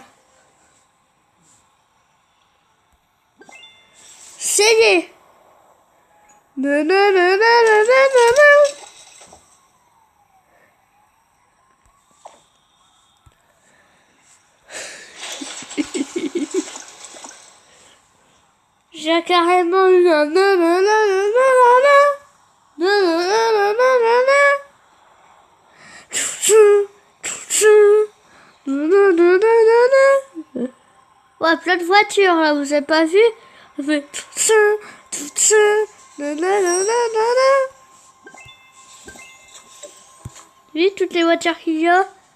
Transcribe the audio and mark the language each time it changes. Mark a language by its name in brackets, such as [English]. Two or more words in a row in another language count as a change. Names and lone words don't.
[French] C'est non, non, non, non, non, non, non. J'ai carrément eu un non, non, non, non, non, non, non, non, non, non, non, non. Ouais, plein de voitures là, vous avez pas vu? Oui, toutes les voitures qu'il y a.